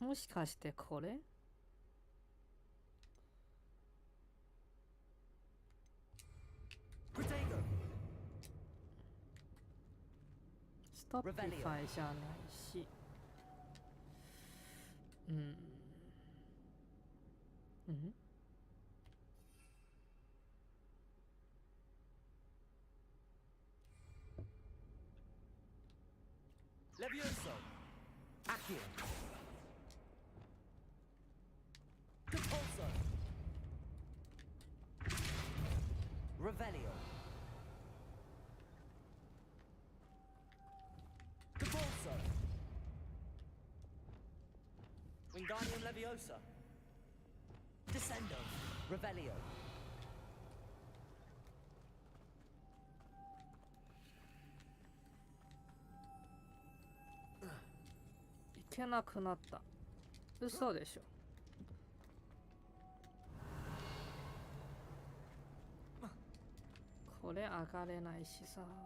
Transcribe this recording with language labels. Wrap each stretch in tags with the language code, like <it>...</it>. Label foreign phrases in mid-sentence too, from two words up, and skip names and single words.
<ja>もしかしてこれストッピファイじゃないし。うん。うん。 Levioso! Accio! Depulso! Revelio! Depulso! Wingardium Leviosa! Descendo! Revelio! いけなくなった。嘘でしょ。これ上がれないしさ。</ja>